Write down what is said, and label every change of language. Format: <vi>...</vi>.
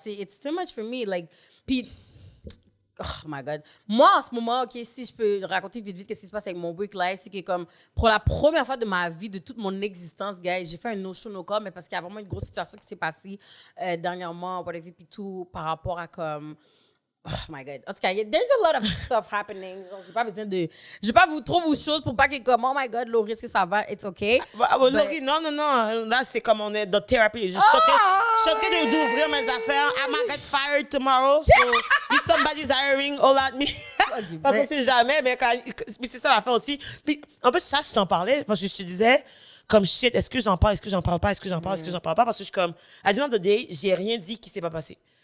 <en>It's too much for me. Like, puis, oh my God.</en> <fr>Moi, en ce moment, OK, si je peux raconter vite qu'est-ce qui se passe avec mon work life, c'est que comme, pour la première fois de ma vie, de toute mon existence, guys, j'ai fait un no-show, no-call, mais parce qu'il y a vraiment une grosse situation qui s'est passée dernièrement, whatever, puis tout, par rapport à comme...</fr> <en>Oh my God.</en> <fr>En tout cas,</fr> <en>there's a lot of stuff happening.</en> <fr>Genre, j'ai pas besoin de... Je vais pas trop vous chose pour pas que comme,</fr> <en>oh my God,</en> <fr>Laurie, est-ce que ça va?</fr> <en>It's okay.</en> <fr>Laurie, non. Là, c'est comme on est dans thérapie. Je suis en train d'ouvrir mes affaires.</fr> <en>I might get fired tomorrow. So, if somebody's hiring, all at me.</en> <fr>Parce qu'on sait jamais, mais mais c'est ça l'affaire aussi. Puis, en plus, ça, je t'en parlais, parce que je te disais, comme shit, est-ce que j'en parle, est-ce que j'en parle pas, est-ce que j'en parle, est-ce que j'en parle pas, parce que je suis comme, à</fr> <en>the end of the day,</en> <fr>j'ai rien dit qui s'est pas passé.</fr>